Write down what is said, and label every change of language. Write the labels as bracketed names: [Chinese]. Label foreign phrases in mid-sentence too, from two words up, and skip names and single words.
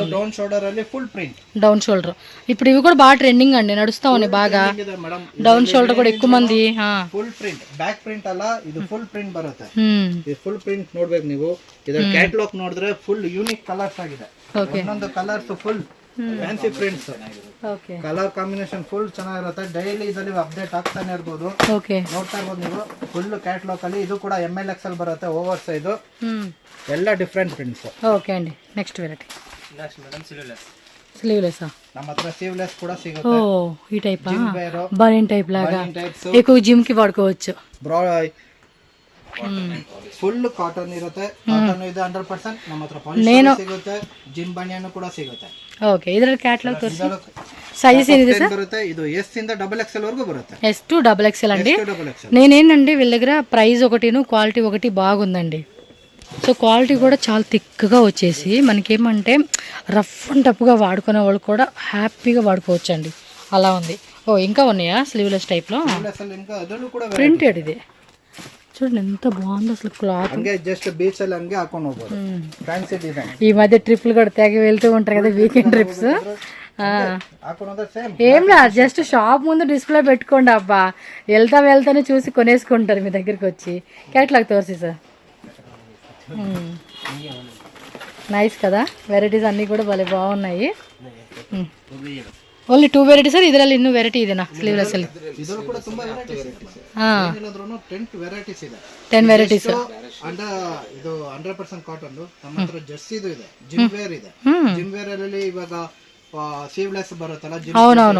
[English] down shoulder [Kannada] ಅಲ್ಲಿ [English] full print, down shoulder. [Telugu] ఇప్పుడు ఇవి కూడా బాగా ట్రెండింగ్ అండి, నడుస్తా ఉన్నాయి బాగా. [English] down shoulder [Telugu] కూడా ఎక్కువ మంది. [English] full print, back print [Kannada] ಅಲ್ಲ, ಇದು [English] full print [Kannada] ಬರುತ್ತೆ. ಈ [English] full print [Kannada] ನೋಡ್ಬೇಕು ನೀವು. ಇದರ ಕ್ಯಾಟಲಾಗ್ ನೋಡಿದ್ರೆ [English] full unique colours [Kannada] ಆಗಿದೆ. ಒಂದೊಂದು [English] colours full fancy prints. colour combination full [Kannada] ಚೆನ್ನಾಗಿರುತ್ತೆ. ಡೈಲಿ ಇದರಲ್ಲಿ ಅಪ್ಡೇಟ್ ಆಗ್ತಾನೆ ಇರ್ಬೋದು. ನೋಡ್ತಾ ಇರ್ಬೋದು ನೀವು. [English] full catalogue [Kannada] ಅಲ್ಲಿ ಇದು ಕೂಡ ML XL ಬರುತ್ತೆ, [English] over size. [Kannada] ಎಲ್ಲ [English] different prints. [Telugu] ఓకే అండి, [English] next variety sleeveless. [Kannada] ನಮ್ಮ ಹತ್ರ ಸ್ಲೀವ್ಲೆಸ್ కూడా ಸಿಗುತ್ತೆ. [Telugu] ఓ, ఈ టైప్ బనీన్ టైప్ లాగా ఎక్కువ జిమ్ కి వాడుకోవచ్చు. [English] full cotton [Kannada] ಇರುತ್ತೆ. ಕಾಟನ್ ಇದೆ 100%. ನಮ್ಮ ಹತ್ರ ಪಾಲಿಸ್ಟರ್ ಸಿಗುತ್ತೆ, [English] gym banian [Kannada] ಕೂಡ ಸಿಗುತ್ತೆ. ಓಕೆ, ಇದರ ಕ್ಯಾಟಲಾಗ್ ತೋರಿಸಿ. [Telugu] సైజ్ ఏది సార్? [Kannada] ಬರುತ್ತೆ. ಇದು S ಇಂದ XXL వరకు ಬರುತ್ತೆ. [English] S to XXL [Telugu] అండి. నేనేంటండి వీళ్ళ దగ్గర ప్రైస్ ఒకటిను క్వాలిటీ ఒకటి బాగుందండి. సో క్వాలిటీ కూడా చాలా థిక్గా వచ్చేసి మనకేమంటే రఫ్ అండ్ టఫ్గా వాడుకునే వాళ్ళు కూడా హ్యాపీగా వాడుకోవచ్చు అండి, అలా ఉంది. ఓ, ఇంకా ఉన్నాయా స్లీవ్లెస్ టైప్లో? ప్రింటెడ్ ఇది చూడండి ఎంత బాగుంది అసలు క్లాత్. [English] just beach [Kannada] ಅಲ್ಲಿ ಹಂಗೆ ಹಾಕೊಂಡು ಹೋಗೋದು. [English] fancy design. [Telugu] ఈ మధ్య ట్రిప్లు కూడా తెగ వెళ్తూ ఉంటారు కదా, [English] weekend trips. [Telugu] ఏం లేదు, జస్ట్ షాప్ ముందు డిస్ప్లే పెట్టుకోండి అబ్బా, వెళ్తానే చూసి కొనేసుకుంటారు మీ దగ్గరికి వచ్చి. క్యాటలాగ్ తోరిసి సార్. నైస్ కదా, వెరైటీస్ అన్నీ ಕೂಡ భలే బాగున్నాయి. [Kannada] ఓన్లీ 2 ವೆರೈಟಿ ಸರ್, ಇದರಲ್ಲಿ ಇನ್ನೂ ವೆರೈಟಿ ಇದೆನಾ ಸ್ಲೀವ್ಲೆಸ್ ಅಲ್ಲಿ? ಇದರಲ್ಲೂ ಕೂಡ ತುಂಬಾ ವೆರೈಟೀಸ್ ಇದೆ. ಏನಿಲ್ಲದ್ರೂ 10 ವೆರೈಟೀಸ್ ಇದೆ. 10 ವೆರೈಟೀಸ್. ಅಂಡ ಇದು 100% ಕಾಟನ್. ನಮ್ಮ ಹತ್ರ ಜರ್ಸಿದು ಇದೆ, [English] gym wear [Kannada] ಇದೆ. [English] gym wear [Kannada] ಅಲ್ಲಿ ಇವಾಗ ಸೀವ್ಲೆಸ್ ಬರುತ್ತಲ್ಲ [Telugu] అవునవును.